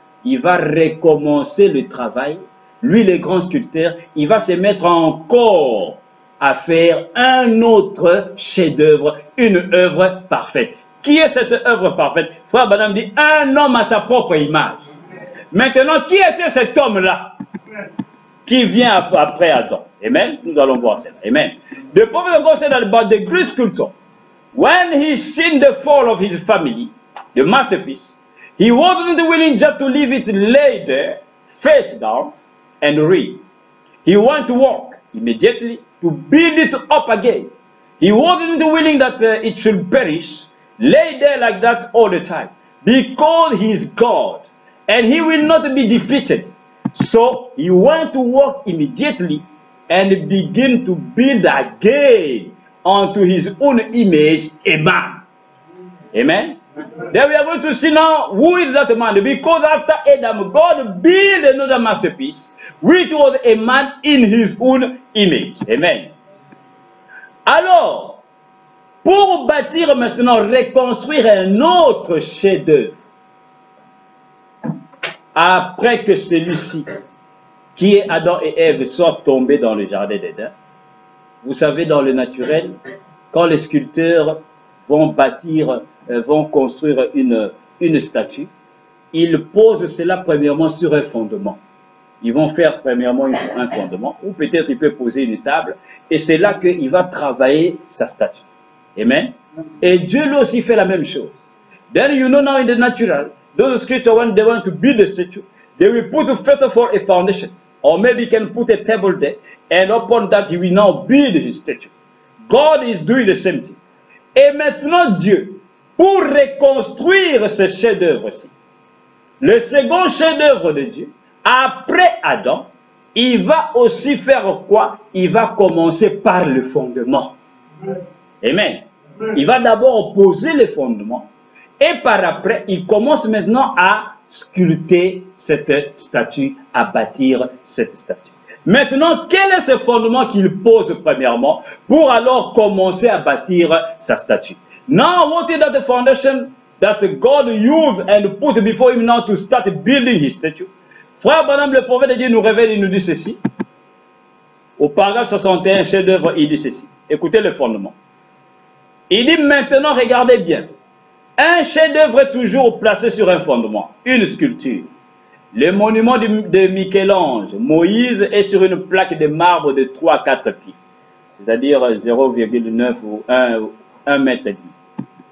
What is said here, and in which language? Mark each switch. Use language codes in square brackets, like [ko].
[fr] Il va recommencer le travail. Lui, le grand sculpteur, il va se mettre encore à faire un autre chef-d'œuvre, une œuvre parfaite. Qui est cette œuvre parfaite? Frère Branham dit, un homme à sa propre image. Maintenant, qui était cet homme-là qui vient après Adam? Amen. Nous allons voir cela. Amen. [en] The prophet of God said about the great sculptor, when he seen the fall of his family, the masterpiece, he wasn't willing just to leave it lay there, face down, and read. He wanted to walk immediately to build it up again. He wasn't willing that it should perish, lay there like that all the time, because he is God, and he will not be defeated. So he went to work immediately and begin to build again unto his own image a man. Amen. Then we are going to see now who is that man. Because after Adam, God built another masterpiece, which was a man in his own image. Amen. [fr] Alors, pour bâtir maintenant, reconstruire un autre chef-d'œuvre, après que celui-ci, qui est Adam et Ève, soit tombé dans le jardin d'Éden, vous savez, dans le naturel, quand les sculpteurs vont bâtir, vont construire une statue, ils posent cela premièrement sur un fondement. Ils vont faire premièrement un fondement, ou peut-être il peut poser une table, et c'est là qu'il va travailler sa statue. Amen. Et Dieu lui aussi fait la même chose. [en] Then you know now in the natural, those scriptures, when they want to build a statue, they will put first of all a foundation, or maybe he can put a table there, and upon that he will now build his statue. God is doing the same thing. [fr] Et maintenant Dieu, pour reconstruire ce chef-d'œuvre-ci, le second chef-d'œuvre de Dieu, après Adam, il va aussi faire quoi? Il va commencer par le fondement. Amen. Il va d'abord poser le fondement et par après, il commence maintenant à sculpter cette statue, à bâtir cette statue. Maintenant, quel est ce fondement qu'il pose premièrement pour alors commencer à bâtir sa statue? [en] Now, what is that the foundation that God used and put before him now to start building his statue? [fr] Frère Branham, le prophète de Dieu nous révèle, il nous dit ceci. Au paragraphe 61, chef-d'œuvre, il dit ceci. Écoutez le fondement. Il dit maintenant, regardez bien. Un chef-d'œuvre est toujours placé sur un fondement, une sculpture. Le monument de Michel-Ange, Moïse, est sur une plaque de marbre de 3 à 4 pieds, c'est-à-dire 0,9 ou 1 mètre et demi.